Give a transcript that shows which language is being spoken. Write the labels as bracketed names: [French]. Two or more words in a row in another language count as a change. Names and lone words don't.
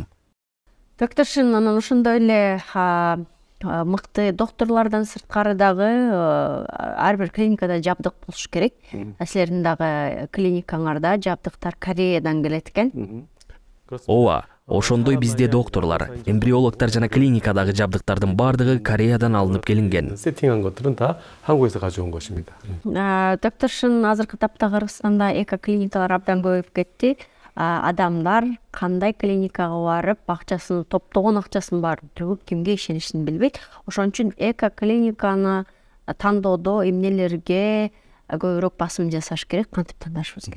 [Kyrgyz] Докторшин, анан ошондой эле мыкты докторлордон сырткары дагы ар бир клиникада жабдык болуш керек. Силердин дагы клиникаңарда жабдыктар Кореядан келет экен. Ооба, ошондой бизде докторлор, эмбриологдор жана клиникадагы жабдыктардын бардыгы Кореядан алынып келинген. [Korean] 세팅한 것들은 다 한국에서 가져온 것입니다. [Kyrgyz] Докторшин, азыркы тапта Кыргызстанда эко клиникалар абдан көбөйүп кетти. Адамдар кандай клиникага барып, акчасын топтогон акчасын барып төгүп кимге ишенишин билбейт. Ошон үчүн эко клиниканы тандоодо эмнелерге көбүрөөк басым жасаш керек, кантип тандашыбыз керек?